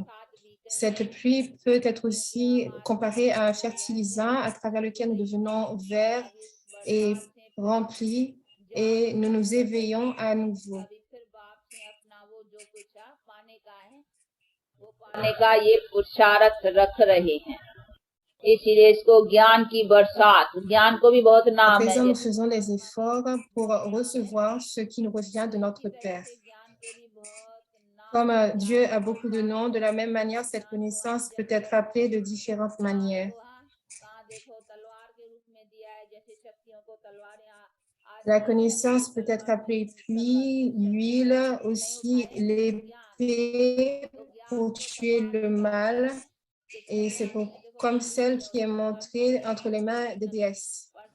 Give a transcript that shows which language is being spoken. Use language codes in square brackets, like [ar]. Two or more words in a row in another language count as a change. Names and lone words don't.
[fr] Cette pluie peut être aussi comparée à un fertilisant à travers lequel nous devenons verts et remplis et nous nous éveillons à nouveau. [hi] आने का ये पुरुषार्थ रख रहे हैं, इसीलिए इसको ज्ञान की बरसात, ज्ञान को भी बहुत [fr] À [hi] नाम है। [fr] présent, nous faisons des efforts pour recevoir ce qui nous revient de notre Père. Comme Dieu a beaucoup de noms, de la même manière, cette connaissance peut être appelée de différentes manières. La connaissance peut être appelée pluie, l'huile, aussi l'épée pour tuer le mal, et c'est comme celle qui est montrée entre les mains des déesses.